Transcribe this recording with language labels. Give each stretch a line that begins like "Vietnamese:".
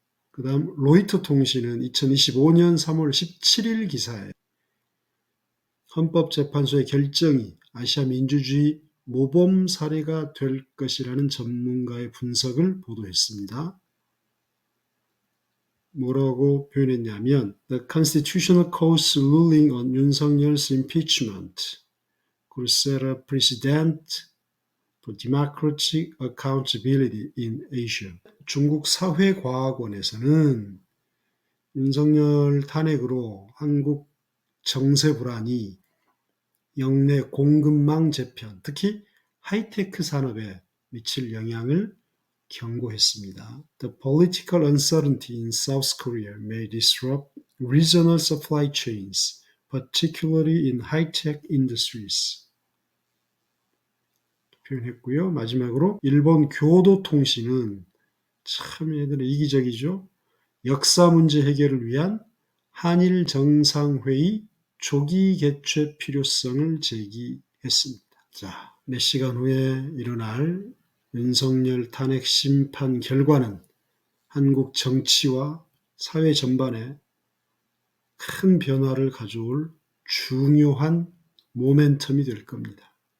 Korean: 그 다음 로이터 통신은 2025년 3월 17일 기사에 헌법재판소의 결정이 아시아 민주주의 모범 사례가 될 것이라는 전문가의 분석을 보도했습니다. 뭐라고 표현했냐면
English: The Constitutional Court's ruling on 윤석열's impeachment who set a precedent for democratic accountability in Asia.
Korean: 중국 사회과학원에서는 윤석열 탄핵으로 한국 정세 불안이 역내 공급망 재편, 특히 하이테크 산업에 미칠 영향을 경고했습니다.
English: The political uncertainty in South Korea may disrupt regional supply chains, particularly in high-tech industries.
Korean: 표현했고요. 마지막으로 일본 교도통신은 참 얘들은 이기적이죠. 역사 문제 해결을 위한 한일 정상회의 조기 개최 필요성을 제기했습니다. 자, 몇 시간 후에 일어날 윤석열 탄핵 심판 결과는 한국 정치와 사회 전반에 큰 변화를 가져올 중요한 모멘텀이 될 겁니다.